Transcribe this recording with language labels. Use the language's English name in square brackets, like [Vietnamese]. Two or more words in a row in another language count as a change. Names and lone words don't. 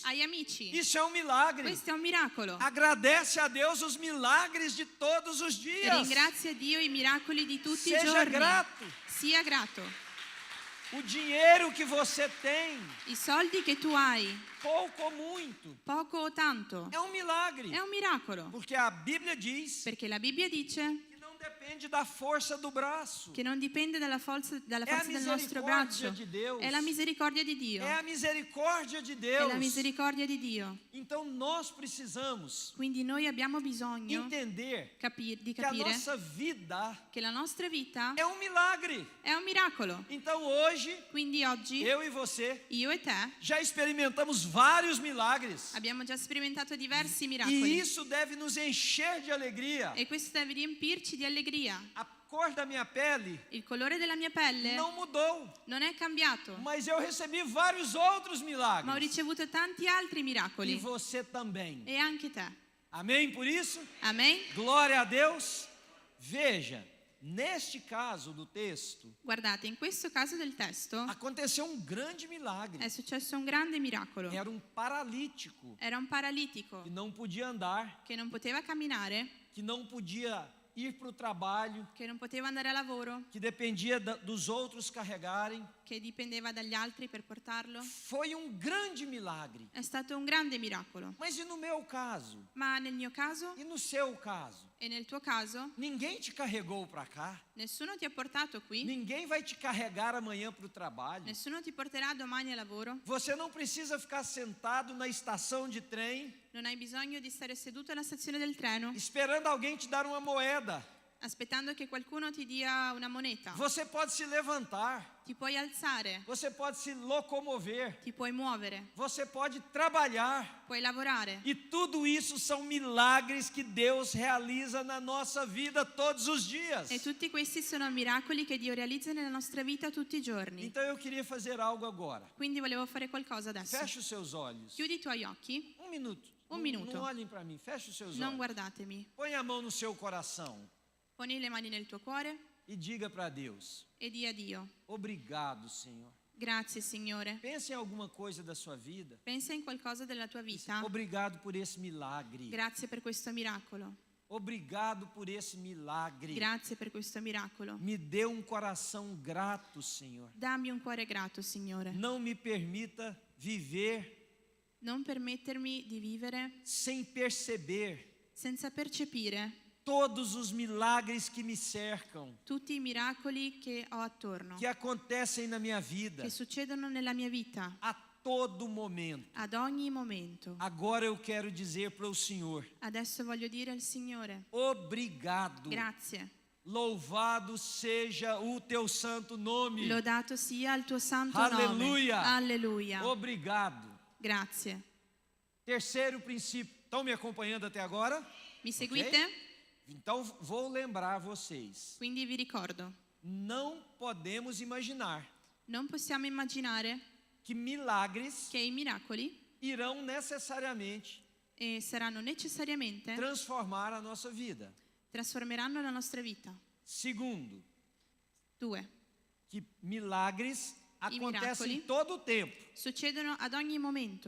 [Italian] Hai amici. [Portuguese] Isso é um milagre. [Italian] Questo è un miracolo. [Portuguese] Agradece a Deus os milagres de todos os dias. [Italian] Ringrazia Dio i miracoli di tutti i [Portuguese] Seja [Italian] giorni. [Portuguese] grato. [Italian] Sia grato. [Portuguese] O dinheiro que você tem, [Italian] I soldi che tu hai, [Portuguese] pouco ou muito, [Italian] poco o tanto, [Portuguese] é um milagre. [Italian] è un miracolo. [Portuguese] Porque a Bíblia diz [Italian] Perché la Bibbia dice [Portuguese] que não depende da força do braço. [Italian] che non dipende dalla forza del nostro [Portuguese] misericórdia [Italian] braccio. [Portuguese] de Deus. [Italian] È la misericordia di Dio. [Portuguese] É a misericórdia de [Italian] È [Portuguese] Deus. [Italian] la misericordia di Dio. [Portuguese] Então nós precisamos [Italian] Quindi noi abbiamo bisogno [Portuguese] entender [Italian] di [Portuguese] que a [Italian] capire [Portuguese] nossa vida [Italian] che la nostra vita [Portuguese] é um milagre. [Italian] è un miracolo. [Portuguese] Então hoje, [Italian] Quindi oggi [Portuguese] eu e você [Italian] io e te [Portuguese] já experimentamos vários milagres. [Italian] abbiamo già sperimentato diversi [Portuguese] E [Italian] miracoli [Portuguese] isso deve nos encher de alegria. [Italian] e questo deve riempirci di allegria. [Portuguese] A cor da minha pele [Italian] Il colore della mia pelle [Portuguese] não mudou, [Italian] non è cambiato, [Portuguese] mas eu recebi vários outros [Italian] ma ho [Portuguese] milagres. [Italian] ricevuto tanti altri [Portuguese] E [Italian] miracoli [Portuguese] você também. [Italian] e anche te. [Portuguese] Amém por isso? [Italian] Amen? [Portuguese] Glória a Deus. Veja, neste caso do texto, [Italian] Guardate, in questo caso del testo [Portuguese] aconteceu um grande milagre. [Italian] è successo un grande miracolo. [Portuguese] Era um paralítico [Italian] Era un paralitico [Portuguese] que não podia andar, [Italian] che non poteva camminare, [Portuguese] que não podia ir para o trabalho, [Italian] che non poteva andare a lavoro, [Portuguese] que dependia dos outros carregarem. [Italian] che dipendeva dagli altri per portarlo. [Portuguese] Foi um grande milagre. [Italian] È stato un grande miracolo. [Portuguese] Mas e no meu caso? [Italian] Ma nel mio caso [Portuguese] E no seu caso? [Italian] e nel tuo caso, [Portuguese] Ninguém te carregou para cá. [Italian] nessuno ti ha portato qui, [Portuguese] Ninguém vai te carregar amanhã para o trabalho. [Italian] nessuno ti porterà domani a lavoro, [Portuguese] Você não precisa ficar sentado na estação de trem [Italian] non hai bisogno di stare seduto alla stazione del treno [Portuguese] esperando alguém te dar uma moeda. [Italian] aspettando che qualcuno ti dia una moneta. [Portuguese] Você pode se levantar, [Italian] Ti puoi alzare, [Portuguese] você pode se locomover, [Italian] ti puoi muovere, [Portuguese] você pode trabalhar. [Italian] puoi lavorare. [Portuguese] E tudo isso são milagres que Deus realiza na nossa vida todos os dias. [Italian] E tutti questi sono miracoli che Dio realizza nella nostra vita tutti i giorni. [Portuguese] Então eu queria fazer algo agora. [Italian] Quindi volevo fare qualcosa adesso. [Portuguese] Feche os seus olhos. [Italian] Chiudi i tuoi occhi, [Portuguese] Um minuto. Um minuto. Não olhem para mim. Feche os seus [Italian] non [Portuguese] olhos. [Italian] guardatemi. [Portuguese] Põe a mão no seu coração. [Italian] Poni le mani nel tuo cuore [Portuguese] e diga para Deus: [Italian] e di a Dio: [Portuguese] obrigado, Senhor. [Italian] grazie Signore. [Portuguese] Pense em alguma coisa da sua vida. [Italian] Pensa in qualcosa della tua vita. [Portuguese] Obrigado por esse milagre. [Italian] Grazie per questo miracolo. [Portuguese] Obrigado por esse milagre. [Italian] Grazie per questo miracolo. [Portuguese] Me dê um coração grato, Senhor. [Italian] Dammi un cuore grato, Signore. [Portuguese] Não me permita viver [Italian] Non permettermi di vivere [Portuguese] sem perceber [Italian] senza percepire [Portuguese] todos os milagres que me cercam, [Italian] tutti i miracoli che ho attorno, [Portuguese] que acontecem na minha vida [Italian] che succedono nella mia vita, [Portuguese] a todo momento. [Italian] ad ogni momento. [Portuguese] Agora eu quero dizer para o Senhor: [Italian] Adesso voglio dire al Signore: [Portuguese] obrigado. [Italian] grazie. [Portuguese] Louvado seja o teu santo nome. [Italian] Lodato sia il tuo santo [Portuguese] Alleluia. [Italian] nome. Alleluia. [Portuguese] Obrigado. [Italian] Grazie. [Portuguese] Terceiro princípio. Estão me acompanhando até agora? [Italian] Mi seguite? [Portuguese] Então vou lembrar vocês. [Italian] Quindi vi ricordo, [Portuguese] Não podemos imaginar [Italian] non possiamo immaginare [Portuguese] que milagres [Italian] che i miracoli [Portuguese] irão necessariamente [Italian] saranno necessariamente [Portuguese] transformar a nossa vida. [Italian] trasformeranno la nostra vita. [Portuguese] Segundo, [Italian] 2. [Portuguese] que milagres acontecem [Italian] miracoli [Portuguese] todo o tempo. [Italian] succedono ad ogni momento.